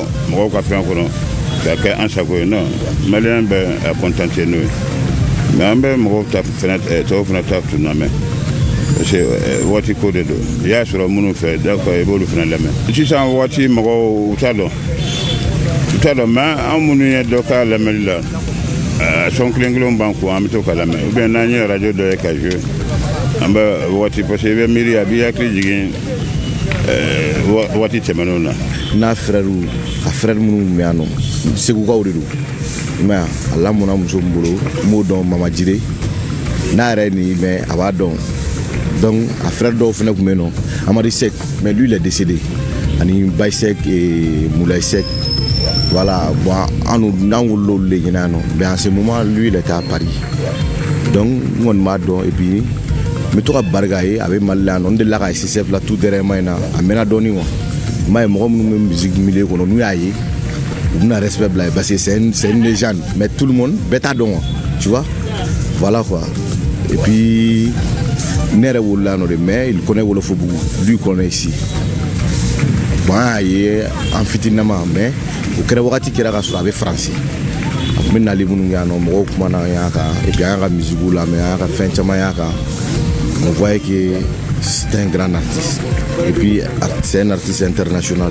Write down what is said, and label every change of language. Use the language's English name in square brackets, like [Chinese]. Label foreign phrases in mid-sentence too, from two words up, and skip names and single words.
[Bambara] mɔgɔw ka fɛn kɔnɔ ka kɛ an sago ye non maliyɛn bɛ a kɔntante n'o ye mais an bɛ mɔgɔw ta tɔw fana ta tun lamɛn [French] parce que [Bambara] waati ko de don i y'a sɔrɔ minnu fɛ d'accord i b'olu fana lamɛn sisan waati mɔgɔw u t'a dɔn mais an minnu ye dɔ k'a lamɛnli la sɔn kelen b'an kun an bɛ to ka lamɛn [French] ou bien [Bambara] n'an ye radio dɔ ye ka jouer an bɛ waati [French] parce que [Bambara] i bɛ miiri a b'i hakili jigin waati tɛmɛnenw na n'a frɛrw a frɛr minnu bɛ yan nɔ segukaw de don i m'a ye a lamɔna muso min bolo n b'o dɔn Mama Jire n'a yɛrɛ ye nin mais a b'a dɔn donc a frère dɔw fana tun bɛ yen nɔ Amadi Seck [French] mais lui il est décédé [Bambara] ani Baye Seck et Moulay Seck [French] voilà bon [Bambara] n'an wolola olu de ɲɛna yan nɔ [French] mais en ce moment lui il était à Paris donc [Bambara] n kɔni b'a dɔn [French] et puis [Bambara] n bɛ to ka barika ye a bɛ Mali la yan nɔ n delila ka SSF la [French] tout dernièrement [Bambara] in na a mɛnna dɔɔni quoi i m'a ye mɔgɔ minnu bɛ [French] musique milieu [Bambara] kɔnɔ n'u y'a ye u bɛna respect bila ye [French] parce que c'est une légende mais tout le monde [Bambara] bɛɛ t'a dɔn [French] quoi tu vois voilà quoi et puis [Bambara] ne yɛrɛ wolola yan nɔ de [French] mais il connaît Wolofobugu lui il connaît ici bon [Bambara] an y'a ye an fitininama mais o kɛra wagati kɛra ka sɔrɔ a bɛ faransi a tun bɛ nali minnu kɛ yan nɔ mɔgɔw kumana an y'a kan [French] et puis [Bambara] an y'a ka musique lamɛn an y'a ka fɛn caman y'a kan [French] on voyait que c'est un grand artiste et puis c'est un artiste international.